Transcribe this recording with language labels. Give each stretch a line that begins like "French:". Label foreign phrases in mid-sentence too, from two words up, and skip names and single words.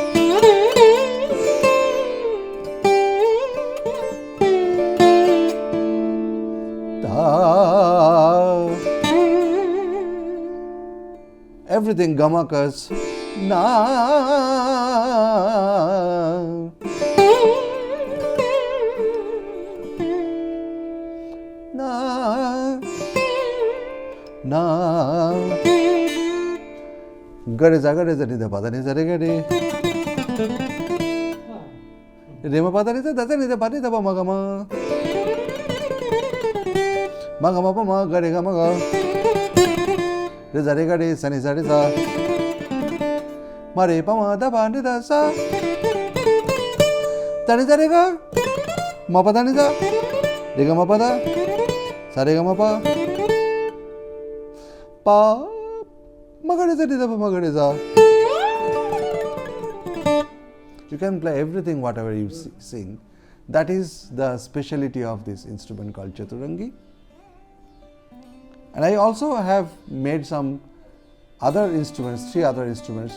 English: Everything gamakas, na, na. na gare za ni da pa da ni za re ga re re ma pa da ni da ni da pa ni da pa ma ga ma pa ma ga re ga ma ga re za re ga re sa ni za re za ma re pa ma da pa ni da sa da ni za re ga ma pa da ni da re ga ma pa da sa re ga ma pa pa ma ga re za ni da pa ma ga re za. You can play everything whatever you sing. That is the speciality of this instrument called Chaturangi. And I also have made some other instruments, 3 other instruments.